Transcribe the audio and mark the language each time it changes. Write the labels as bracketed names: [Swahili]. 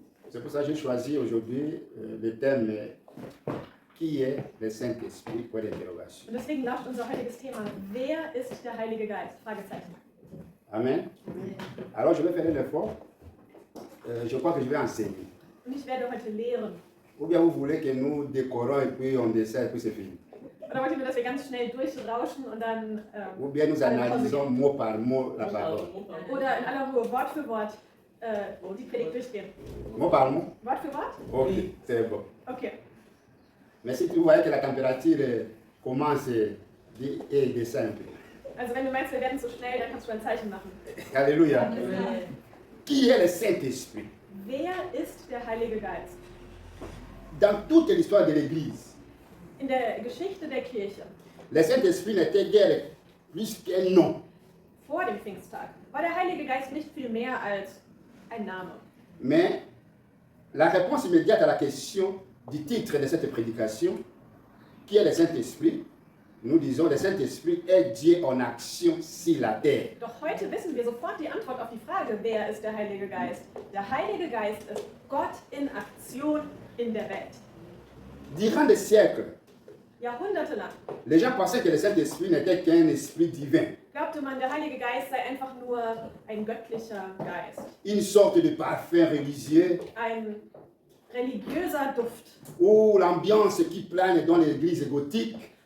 [French] C'est pour ça que j'ai choisi aujourd'hui le thème qui est le Saint-Esprit pour l'interrogation. [German] Und deswegen lautet unser heutiges Thema: Wer ist der Heilige Geist? Fragezeichen. Amen. [French] Alors je vais faire un effort. Je crois que je vais enseigner. [German] Und ich werde heute lehren. [French] Ou bien vous voulez que nous décorons et puis on dessert et puis c'est fini. [German] Oder wollt ihr mir, dass wir ganz schnell durchrauschen und dann. [French] Ou bien nous analysons mot par mot la parole. [German] Oder in aller Ruhe Wort für Wort die Predigt durchgehen. [French] Mot par mot? [German] Wort für Wort? [French] Ok, c'est bon. [German] Okay. [French] Mais si tu voyais que la température commence et descend un peu. [German] Also wenn du meinst, wir werden zu schnell, dann kannst du ein Zeichen machen. [French] Alléluia. [German] Amen. [French] Qui est le Saint-Esprit? [German] Wer ist der Heilige Geist? [French] Dans toute l'histoire de l'Église, [German] In der Geschichte der Kirche, [French] le Saint-Esprit n'était guère plus qu'un nom. [German] vor dem Pfingsttag, war der Heilige Geist nicht viel mehr als ein Name. [French] Mais la réponse immédiate à la question du titre de cette prédication, qui est le Saint-Esprit, nous disons le Saint-Esprit est Dieu en action sur la terre. [German] Doch heute wissen wir sofort die Antwort auf die Frage, wer ist der Heilige Geist? Der Heilige Geist ist Gott in Aktion in der Welt. [French] Durant des siècles, [German] Jahrhundertelang [French] les gens pensaient que le Saint-Esprit n'était qu'un esprit divin, [German] glaubte man, der Heilige Geist sei einfach nur ein göttlicher Geist. [French] une sorte de parfum religieux [German] Ein religiöser Duft [French] ou l'ambiance qui plane dans l'église gothique,